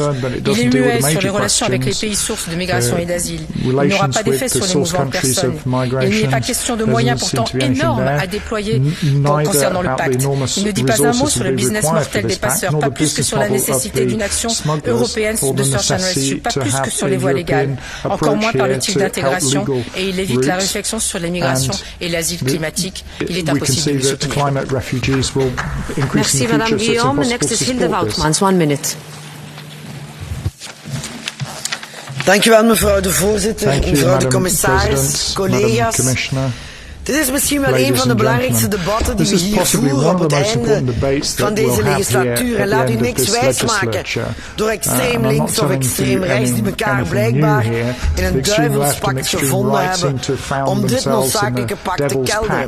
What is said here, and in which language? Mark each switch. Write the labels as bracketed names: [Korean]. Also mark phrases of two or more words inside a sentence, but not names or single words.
[French] Il est muet sur les relations avec les pays sources de migration et d'asile. Il n'aura pas d'effet sur les mouvements de personnes. Il n'y est pas question de moyens pourtant énormes à déployer concernant le pacte. Il ne dit pas un mot sur le business mortel des passeurs, pas plus que sur la nécessité d'une action européenne de [English] search and rescue, [French] pas plus que sur les voies légales, encore moins par le type d'intégration, et il évite la réflexion sur l'immigration et l'asile climatique. Il est impossible de le soutenir. Merci Madame Guillaume. [English] Next is Hilde Woutmans. 1 minute. [Dutch] Dank u wel, mevrouw de voorzitter, mevrouw de commissaris, collega's. Dit is misschien wel een van de belangrijkste debatten die we hier voeren op het einde van deze legislatuur. En laat u niks wijsmaken door extreem links of extreem rechts die elkaar blijkbaar in een duivelspact gevonden hebben om dit noodzakelijke pact te kelderen.